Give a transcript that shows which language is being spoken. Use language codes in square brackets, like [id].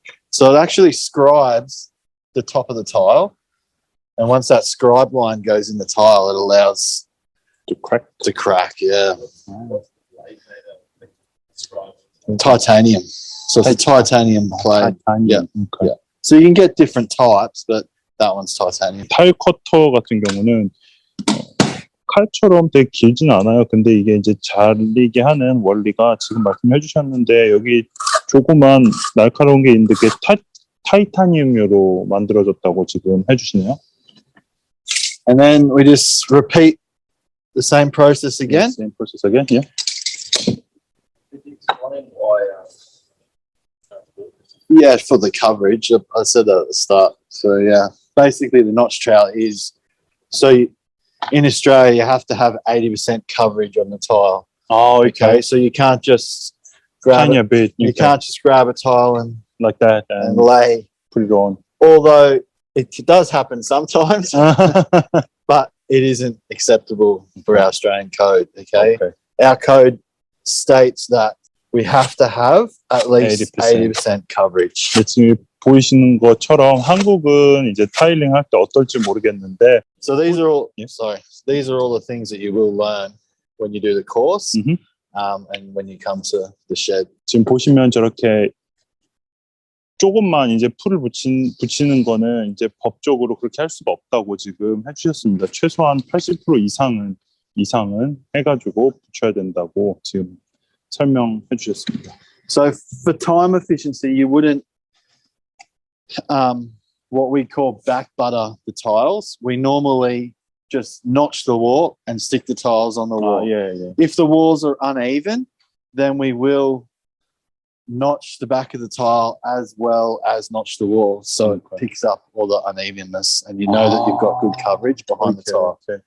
[en] So it actually scribes the top of the tile, and once that scribe line goes in the tile, it allows To crack. to crack. Yeah, titanium. So it's a titanium plate. Titanium. Okay. Yeah. So you can get different types, but that one's titanium. [ko] 타일 커터 같은 경우는 칼처럼 되게 길진 않아요. 근데 이게 이제 잘리게 하는 원리가 지금 말씀해 주셨는데 여기 조그만 날카로운 게 있는데 그게 타이타늄으로 만들어졌다고 지금 해주시네요. [en] And then we just repeat the same process again. Same process again. Yeah. Yeah, for the coverage. I said that at the start. So yeah, basically the notch trowel is in Australia you have to have 80% coverage on the tile. Oh, Okay, so you can't just grab tiny it. bit. You can't just grab a tile and like that and lay. put it on. Although it does happen sometimes, but it isn't acceptable for our Australian code. Okay, our code states that we have to have at least 80% coverage. [ko] 지금 보이시는 것처럼 한국은 이제 타일링 할 때 어떨지 모르겠는데. [en] So these are all these are all the things that you will learn when you do the course, and when you come to the shed. [ko] 지금 보시면 저렇게 조금만 이제 풀을 붙이는 거는 이제 법적으로 그렇게 할 수가 없다고 지금 해주셨습니다. 최소한 80% 이상은 해가지고 붙여야 된다고 지금 설명해 주셨습니다. [en] So for time efficiency, you wouldn't what we call back butter the tiles. We normally just notch the wall and stick the tiles on the wall. Yeah. If the walls are uneven, then we will notch the back of the tile as well as notch the wall, so it picks up all the unevenness, and you know that you've got good coverage behind the tile.